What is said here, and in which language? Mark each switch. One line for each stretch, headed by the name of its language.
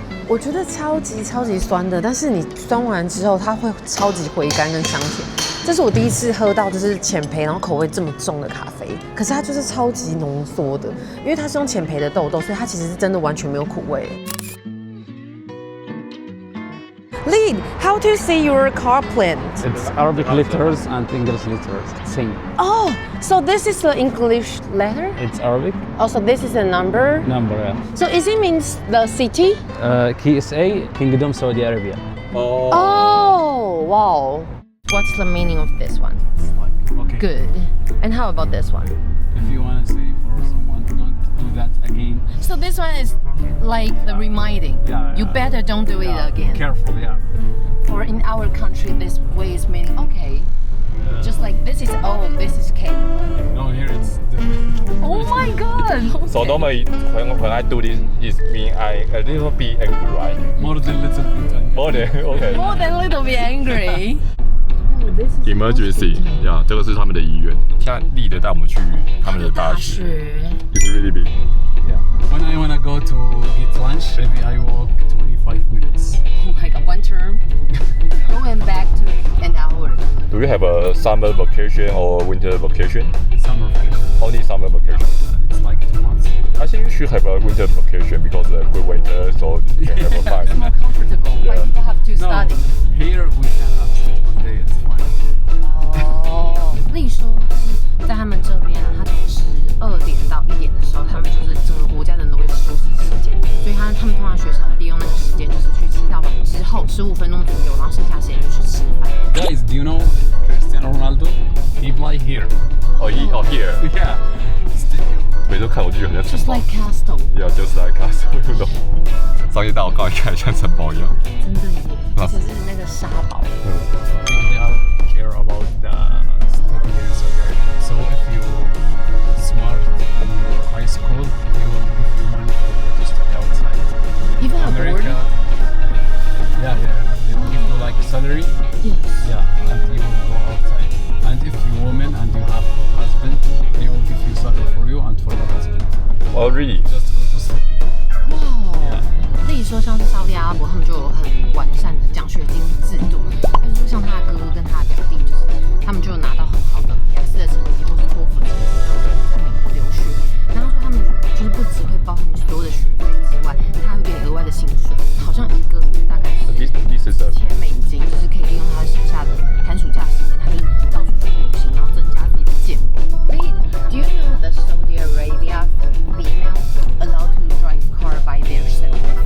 Chinese: 我觉得超级酸的，但是你酸完之后，它会超级回甘跟香甜。这是我第一次喝到就是浅焙，然后口味这么重的咖啡，可是它就是超级浓缩的，因为它是用浅焙的豆，所以它其实是真的完全没有苦味。
English: Lead, how to say your car plan? It's Arabic letters and English letters. Same. Oh, so this is the English letter? It's Arabic Also, this is a number? number. Yeah. So is it means the city? KSA, Kingdom Saudi Arabia. Oh, wow. What's the meaning of this one? Okay. Good. And how about this one? If you want to say for someone, don't do that again. So this one is like the reminding. Yeah, You yeah. better don't do it again. Careful, yeah. Or in our country, this way is meaning okay. Just like this is O, this is K. No, here it's different. Oh my god. So normally when I do this, it mean I a little bit angry, right? More than little bit. More than okay. More than a little bit angry.
Chinese: Emergency，呀，这个是他们的医院。现在立德带我们去他们的大学，
English: It's really big。 Yeah. When I wanna go to get lunch, maybe I walk 25 minutes. Oh my god, one term. Going back to an hour. Do you have a summer vacation or winter vacation? Summer vacation. Only summer vacation. It's like 2 months. I think you should have a winter vacation because the good winter, so you can have a fun. More comfortable. Why Yeah. people have to No, study? here we can have sit one day. It's fine.
Chinese: 哦，例说就是在他们这边啊，他从12点到1点的时候，他们就是整个国家的人都会休息时间，所以他们通常学生会利用那个时间，就是去祈祷完之后15分钟左右，然后剩下时间就去吃饭。
English: Guys, do you know Cristiano Ronaldo? He play here. Oh, here. Yeah. Stadium.
Chinese: 每次看我就觉得很像城
English: Just
Chinese: 堡。
English: like castle， Yeah, just like castle, you know.
Chinese: 商业大楼看起来像城堡一样。真的耶，而且是那个沙堡。
English: They all care about the study here in Saudi Arabia. So if you smart in your high school, they will give you money to study outside. Even abroad? America. Yeah. They will give you like salary. Yes. Yeah, and you will go outside. And if you're woman and you have husband, they will give you salary for you and for your husband. Oh, really? Just go to study.
Chinese: 哇，例如说像是沙特阿拉伯，他们就有很完善的奖学金制度。但是说像他的哥哥跟他的表弟，就是他们就有拿到很好的雅思的成绩或是托福的成绩，然后就在美国留学。然后说他们就是不只会包含你所有的学费之外，他还会给你额外的薪水，好像一个月大概是
English: This is a
Chinese: $1000，就是可以利用他剩下的寒暑假时间，他就是到处去旅行，然后增加自己的见闻。
English: Do you know that Saudi Arabia females allowed to drive car by themselves?